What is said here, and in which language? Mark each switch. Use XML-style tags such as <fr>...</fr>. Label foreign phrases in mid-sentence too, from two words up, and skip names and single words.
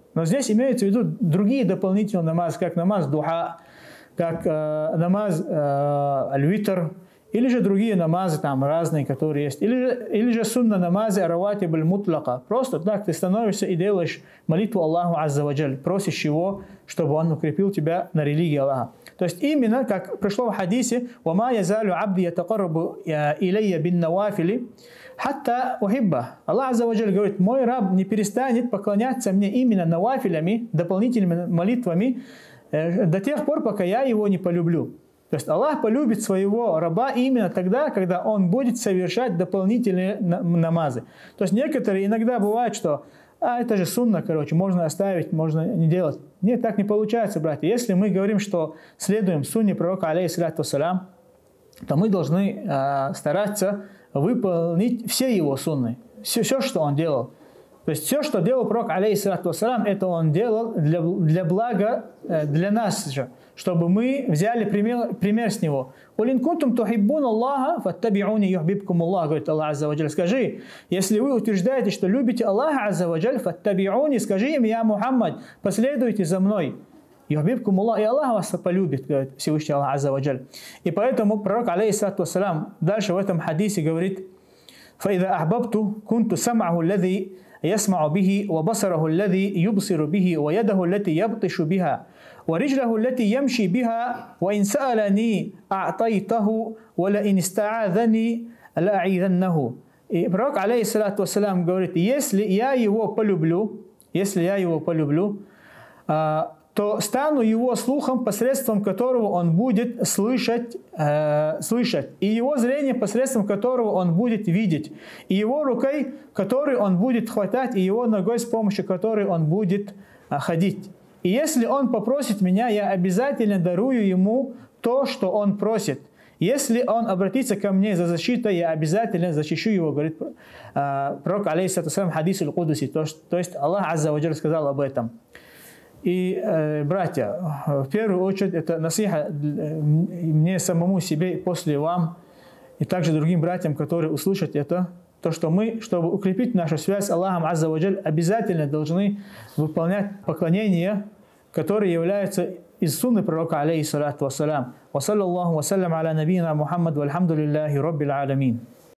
<ru>Но здесь имеются в виду другие дополнительные намазы, как намаз духа, как намаз аль-витр, или же другие намазы там разные, которые есть. Или же сунна намазы раватиб аль-мутляка. Просто так ты становишься и делаешь молитву Аллаху</ru> <ar>عز وجل,</ar> <ru>просишь его, чтобы он укрепил тебя на религии Аллаха. То есть именно, как пришло в хадисе,</ru> <ar>«وما يزال عبدي يتقرب إلي بالنوافل حتى أحبه».</ar> <ru>Аллах</ru> <ar>عز وجل</ar> <ru>говорит: мой раб не перестанет поклоняться мне именно навафилями, дополнительными молитвами, до тех пор, пока я его не полюблю. То есть Аллах полюбит своего раба именно тогда, когда он будет совершать дополнительные намазы. То есть некоторые иногда бывает, что это же сунна, можно оставить, можно не делать. Нет, так не получается, братья. Если мы говорим, что следуем сунне пророка,</ru> <ar>عليه الصلاة والسلام,</ar> <ru>то мы должны стараться выполнить все его сунны, все, что он делал. То есть все, что делал пророк,</ru> <ar>عليه الصلاة والسلام,</ar> <ru>это он делал для блага для нас же, чтобы мы взяли пример с него.</ru> <ar>«قل إن كنتم تحبون الله فاتبعوني يحببكم الله», говорит الله عز وجل.</ar> <ru>Скажи, если вы утверждаете, что любите Аллаха</ru> <ar>عز وجل,</ar> <ru>фаттаби'уни, скажи им: я Мухаммад, последуйте за мной.</ru> <ar>يحببكم الله,</ar> <ru>и Аллах вас полюбит, говорит Всевышний Аллах</ru> <ar>عز وجل.</ar> <ru>И поэтому пророк,</ru> <ar>عليه الصلاة والسلام,</ar> <ru>дальше в этом хадисе говорит:</ru> <ar>«فإذا أحببته كنت سمعه الذي يسمع به وبصره الذي يبصر به ويده التي يبطش بها ورجله التي يمشي بها وإن سألني أعطيته ولئن استعاذني لأعيذنه».</ar> <ru>И пророк, алейхиссалату вассалям, говорит: если я его полюблю, то стану его слухом, посредством которого он будет слышать, и его зрение, посредством которого он будет видеть, и его рукой, которой он будет хватать, и его ногой, с помощью которой он будет ходить. И если он попросит меня, я обязательно дарую ему то, что он просит. Если он обратится ко мне за защитой, я обязательно защищу его, говорит пророк,</ru> <ar>عليه الصلاة والسلام، حديث القدسي.</ar> <ru>То есть Аллах</ru> <ar>عز وجل</ar> <ru>сказал об этом. И, братья, в первую очередь, это насиха мне самому себе и после вам, и также другим братьям, которые услышат это, то, что мы, чтобы укрепить нашу связь с Аллахом</ru> <ar>عز وجل,</ar> <ru>обязательно должны выполнять поклонения, которые являются из сунны пророка,</ru> <ar>عليه الصلاة والسلام. وصلى الله وسلم على نبينا محمد والحمد لله رب العالمين.</ar>